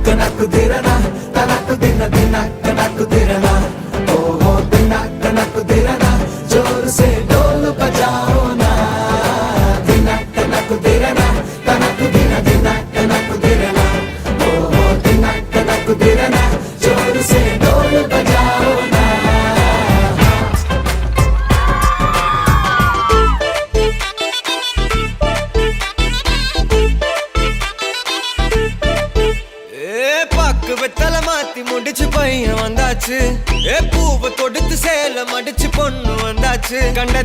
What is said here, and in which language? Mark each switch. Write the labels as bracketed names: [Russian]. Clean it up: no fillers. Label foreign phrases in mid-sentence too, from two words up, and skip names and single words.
[Hindi] నాకు దిరనా తనకు దిన దినక్క నాకు దిరనా ఓహో దినక్క నాకు దిరనా ज़ोर से ढोल बजाओ ना దినక్క నాకు దిరనా తనకు దిన దినక్క నాకు దిరనా ఓహో దినక్క నాకు దిరనా ज़ोर से ढोल बजाओ ना [Tamil] பக்கு வெத்தல மாத்தி முடிச்சு பையன் வந்தாச்சு பூவை தொடுத்து சேல மடிச்சு பொண்ணு வந்தாச்சு கண்டத